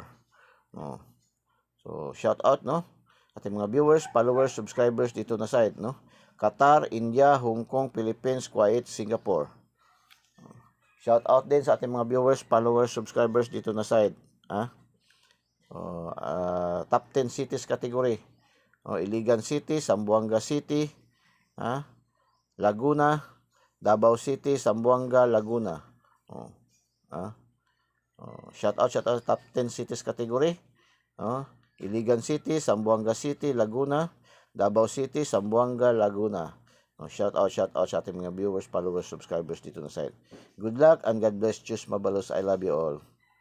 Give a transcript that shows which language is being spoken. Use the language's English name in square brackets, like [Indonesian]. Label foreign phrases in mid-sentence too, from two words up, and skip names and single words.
[Filipino] No? So, shoutout, no? Ating mga viewers, followers, subscribers dito na site, no? Qatar, India, Hong Kong, Philippines, Kuwait, Singapore. Shoutout din sa ating mga viewers, followers, subscribers dito na site. [English] Top 10 cities category. [Filipino] Iligan City, Zamboanga City, Laguna, Davao City, Zamboanga, Laguna. Shoutout [English] top 10 cities category. [Filipino] Iligan City, Zamboanga City, Laguna, Davao City, Zamboanga, Laguna. Shout out sa ating mga viewers, followers, subscribers dito na site. [English] Good luck and God bless. Choose Mabalos. I love you all.